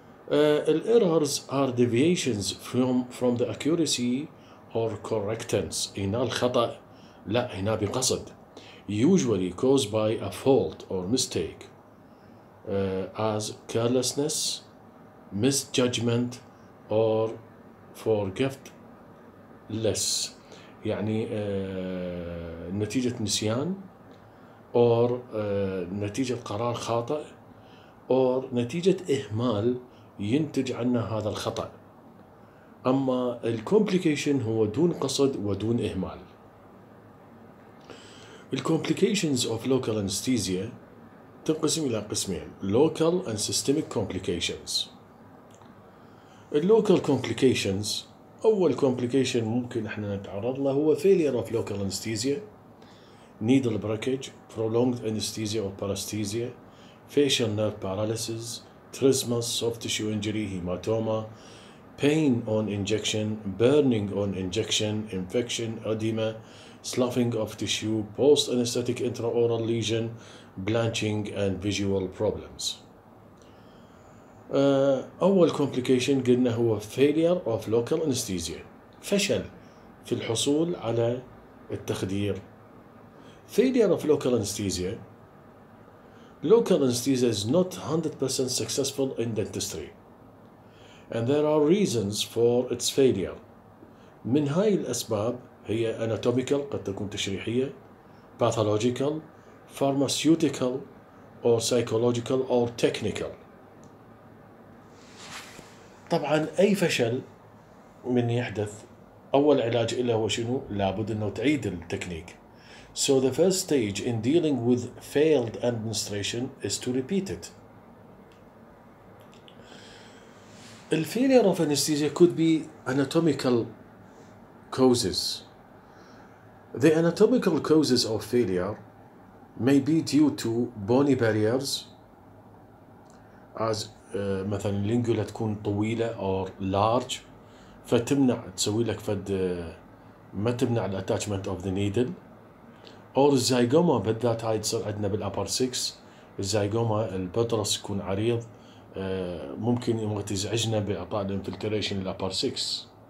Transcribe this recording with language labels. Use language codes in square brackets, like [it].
[en] Errors are deviations from the accuracy or correctness. [ar] هنا الخطأ لا، هنا بقصد. [en] Usually caused by a fault or mistake, as carelessness, misjudgment, or forgetfulness. [ar] يعني نتيجة نسيان، أو نتيجة قرار خاطئ، أو نتيجة إهمال ينتج عنه هذا الخطأ. أما الكومبليكيشن هو دون قصد ودون إهمال. [en] الكومبليكيشنز of local anesthesia [ar] تنقسم إلى قسمين: [en] local and systemic complications. اللوكال complications، أول complication [ar] ممكن إحنا نتعرض له هو [en] failure of local anesthesia, needle breakage, prolonged anesthesia or paresthesia, facial nerve paralysis, trismus, soft tissue injury, hematoma, pain on injection, burning on injection, infection, edema, sloughing of tissue, post-anesthetic intraoral lesion, blanching, and visual problems. [ar] أول complication قلنا هو [en] failure of local anesthesia، [ar] فشل في الحصول على التخدير. [en] Failure of local anesthesia. Local anesthesia is not 100% successful in dentistry, and there are reasons for its failure. [ar] من هاي الأسباب هي anatomical، قد تكون تشريحية، [en] pathological, pharmaceutical, or psychological or technical. [ar] طبعا أي فشل من يحدث أول علاج له هو شنو؟ لابد أنه تعيد التكنيك. [en] So the first stage in dealing with failed administration is to repeat it. The failure of anesthesia could be anatomical causes. The anatomical causes of failure may be due to bony barriers, as [ar] مثلا اللينجولا تكون طويلة [en] or large، [ar] فتمنع تسوي لك ما تمنع الاتاتشمنت [en] of the needle. [ar] أو الزايجوما بالذات هاي تصير عندنا بالأبر 6. الزايجوما البطرس يكون عريض، ممكن تزعجنا بإعطاء الانفلتريشن للأبر 6.